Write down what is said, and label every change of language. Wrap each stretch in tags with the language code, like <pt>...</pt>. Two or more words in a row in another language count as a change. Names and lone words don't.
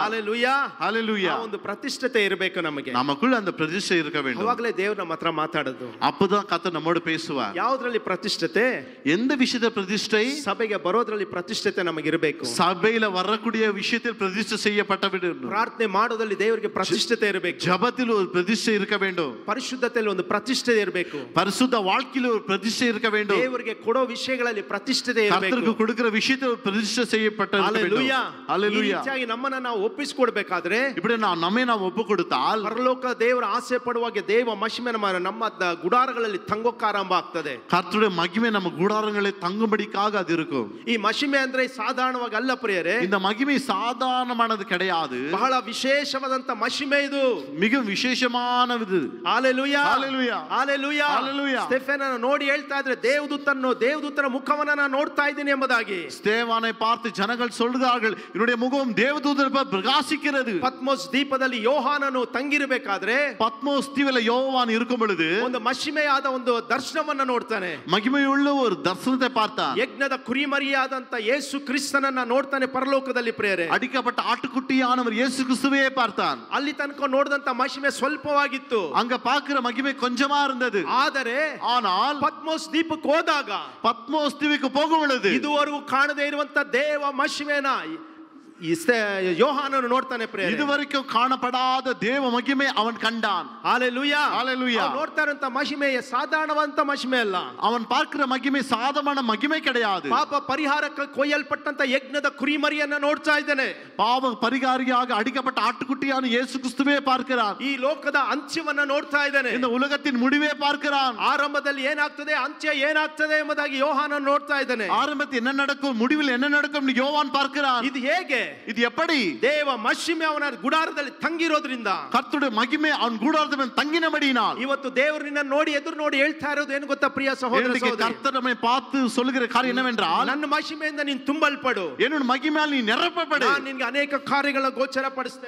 <ta>ஹalleluya ஹalleluya.</ta> <kn>ಒಂದು ಪ್ರತಿಷ್ಠತೆ ಇರಬೇಕು ನಮಗೆ.</kn> <ta>நமக்குள்ள அந்த பிரதிஷ்டை இருக்க வேண்டும்.</ta> <kn>ಅವಾಗಲೇ ದೇವರು ನಮ್ಮ ಹತ್ರ ಮಾತಾಡೋದು.</kn> <ta>அப்பதான் கர்த்தர் நம்மோடு பேசுவார்.</ta> <kn>ಯಾವುದರಲ್ಲಿ ಪ್ರತಿಷ್ಠತೆ?</kn> <ta>எந்த விஷயத்துல பிரதிஷ்டை?</ta> <kn>ಸಭೆಗೆ ಬರೋದ್ರಲ್ಲಿ ಪ್ರತಿಷ್ಠತೆ ನಮಗೆ ಇರಬೇಕು.</kn> <ta>சபையில வரக்கூடிய விஷயத்தில் பிரதிஷ்டை செய்யப்பட்ட வேண்டும்.</ta> <kn>ಪ್ರಾರ್ಥನೆ ಮಾಡೋದ್ರಲ್ಲಿ ದೇವರಿಗೆ ಪ್ರತಿಷ್ಠತೆ ಇರಬೇಕು.</kn> <ta>ஜபத்தில் ஒரு பிரதிஷ்டை இருக்க வேண்டும்.</ta> <kn>ಪರಿಶುದ್ಧತೆಯಲ್ಲಿ ಒಂದು ಪ್ರತಿಷ್ಠೆ ಇರಬೇಕು.</kn> <ta>பரிசுத்த வாழ்க்கையில ஒரு பிரதிஷ்டை இருக்க வேண்டும்.</ta> <kn>ದೇವರಿಗೆ ಕೊಡೋ ವಿಷಯಗಳಲ್ಲಿ ಪ್ರತಿಷ್ಠತೆ ಇರಬೇಕು.</kn> <ta>கர்த்தருக்கு கொடுக்கிற விஷயத்தில் பிரதிஷ்டை செய்யப்பட்ட ஹalleluya ஹalleluya.</ta> <kn>ಈ ರೀತಿಯಾಗಿ ನಮ್ಮನ್ನ ನಾವು ಒಪ್ಪಿಸಿಕೊಡಬೇಕಾದ್ರೆ,</kn> <ta>இப்படி நம்மை நாம் ஒப்பு கொடுத்தால்</ta> <kn>ಪರಲೋಕ ದೇವರ ಆಸೆ ಪಡುವಾಗೆ ದೇವ ಮಹಿಮೆ ನಮ್ಮ ಗುಡಾರಗಳಲ್ಲಿ ತಂಗೋಕ ಆರಂಭ ಆಗ್ತದೆ.</kn> <ta>கர்த்தருடைய மகிமை நம்ம கூடாரங்களை தங்கும்படிக்காக அது இருக்கும்.</ta> <kn>ಈ ಮಹಿಮೆ ಅಂದ್ರೆ ಸಾಧಾರಣವಾಗಿ ಅಲ್ಲ ಪ್ರಿಯರೇ.</kn> <ta>இந்த மகிமை சாதாரணமானது கிடையாது.</ta> <kn>ಬಹಳ ವಿಶೇಷವಾದಂತ ಮಹಿಮೆ ಇದು.</kn> <ta>மிகவும் விசேஷமானது. ஹalleluya ஹalleluya ஹalleluya ஹalleluya.</ta> <kn>ಸ್ಟೆಫನನ ನೋಡಿ ಹೇಳ್ತಾ ಇದ್ರೆ ದೇವದೂತನ ಮುಖವನ್ನ ನಾನು ನೋಡ್ತಾ ಇದ್ದೀನಿ ಎಂಬುದಾಗಿ.</kn> <ta>ஸ்தேவானை பார்த்து ஜனங்கள் சொல்கிறார்கள், என்னுடைய முகம் தேவதூதர் போல பிரகாசிக்கிறது.</ta> <kn>ಪತ್ಮೋಸ್ ದ್ವೀಪದಲ್ಲಿ ಯೋಹಾನನು ತಂಗಿರಬೇಕಾದ್ರೆ,</kn> <ta>பத்மோஸ் தீவில யோவான் இருக்கும் பொழுது</ta> <kn>ಒಂದು ಮಹಿಮೆಯಾದ ಒಂದು ದರ್ಶನವನ್ನ ನೋಡ್ತಾನೆ.</kn> <ta>மகிமையுள்ள ஒரு தரிசனத்தை பார்த்தான்.</ta> <kn>ಯಜ್ಞದ ಕುರಿಮರಿಯಾದಂತ ಯೇಸು ಕ್ರಿಸ್ತನನ್ನ ನೋಡ್ತಾನೆ ಪರಲೋಕದಲ್ಲಿ ಪ್ರಿಯರೇ.</kn> <ta>அடிக்கப்பட்ட ஆட்டுக்குட்டியானவர் இயேசு கிறிஸ்துவையே பார்த்தான்.</ta> <kn>ಅಲ್ಲಿ ತನಕ ನೋಡಿದಂತ ಮಹಿಮೆ ಸ್ವಲ್ಪವಾಗಿತ್ತು.</kn> <ta>அங்க பார்க்கிற மகிமை கொஞ்சமா இருந்தது. ஆனால்</ta> <kn>ಪತ್ಮೋಸ್ ದ್ವೀಪಕ್ಕೆ ಹೋದಾಗ,</kn> <ta>பத்மோஸ் தீவுக்கு போகும் பொழுது</ta> <kn>ಇದುವರೆಗೂ ಕಾಣದೇ ಇರುವಂತ ದೇವ ಮಹಿಮೆನ ಯೋಹಾನನು ನೋಡ್ತಾನೆ ಪ್ರಿಯರೇ.</kn> <ta>இதுவரைக்கும் காணப்படாத தேவ மகிமை அவன் கண்டான். ஹalleluya ஹalleluya.</ta> <kn>ನೋಡ್ತಾ ಇರುವಂತ ಮಹಿಮೆ ಸಾಧಾರಣವಂತ ಮಹಿಮೆ ಅಲ್ಲ.</kn> <ta>அவன் பார்க்கிற மகிமை சாதாரண மகிமை கிடையாது.</ta> <kn>ಪಾಪ ಪರಿಹಾರಕ್ಕೆ ಕೊಯ್ಯಲ್ಪಟ್ಟಂತ ಯಜ್ಞದ ಕುರಿಮರಿಯನ್ನ ನೋಡ್ತಾ ಇದ್ದಾನೆ.</kn> <ta>பாவ பரிகாரியாக அடிக்கப்பட்ட ஆட்டுக்குட்டியான இயேசு கிறிஸ்துவே பார்க்கிறான்.</ta> <kn>ಈ ಲೋಕದ ಅಂತ್ಯವನ್ನ ನೋಡ್ತಾ ಇದ್ದಾನೆ.</kn> <ta>இந்த உலகத்தின் முடிவே பார்க்கிறான்.</ta> <kn>ಆರಂಭದಲ್ಲಿ ಏನಾಗ್ತದೆ, ಅಂತ್ಯ ಏನಾಗ್ತದೆ ಎಂಬುದಾಗಿ ಯೋಹಾನನು ನೋಡ್ತಾ ಇದ್ದಾನೆ.</kn> <ta>ஆரம்பத்தில் என்ன நடக்கும், முடிவில் என்ன நடக்கும் யோவான் பார்க்கிறான்.</ta> <kn>ಇದು ಹೇಗೆ?</kn> <ta>இது எப்படி?</ta> <kn>ದೇವ ಮಹಿಮೆ ಅವನ ಗುಡಾರದಲ್ಲಿ ತಂಗಿರೋದ್ರಿಂದ, ಕರ್ತುடைய ಮಹಿಮೆ ಅವನ ಗುಡಾರದ ಮೇಲೆ ತಂಗಿನಬಡಿனால், ಇವತ್ತು ದೇವರು ನಿನ್ನ ನೋಡಿ ಎದುರು ನೋಡಿ ಹೇಳ್ತಾ ಇರೋದು ಏನು ಗೊತ್ತಾ ಪ್ರಿಯ ಸಹೋದರ ಸಹೋದರಿ?</kn> <ta>கர்த்தர் நம்மை பார்த்து சொல்லுகிற காரியம் என்னவென்றால்,</ta> <kn>ನನ್ನ ಮಹಿಮೆಯಿಂದ ನೀನು ತುಂಬಲ್ಪಡು,</kn> <ta>என்னோட மகிமையால் நீ நிரப்பப்படு,</ta> <kn>ನಾನು ನಿನಗೆ ಅನೇಕ ಕಾರ್ಯಗಳನ್ನು ಗೋಚರಪಡಿಸ್ತೇನೆ,</kn>